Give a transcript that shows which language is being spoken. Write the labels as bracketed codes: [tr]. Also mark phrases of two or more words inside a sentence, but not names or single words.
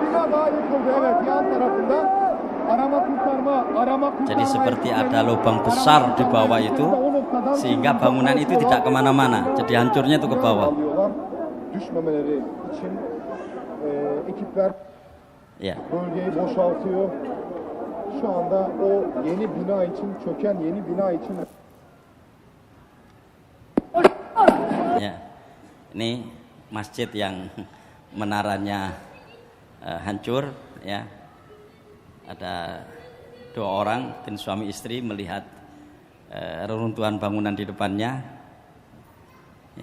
[id] Jadi seperti ada lubang besar di bawah itu, sehingga bangunan itu tidak kemana-mana. Jadi hancurnya itu ke bawah. Ya. [tr] Şu anda o yeni bina için, çöken yeni bina için. [id] Ya, ini masjid yang menaranya hancur, ya. Ada dua orang, tim suami istri melihat reruntuhan bangunan di depannya, ya.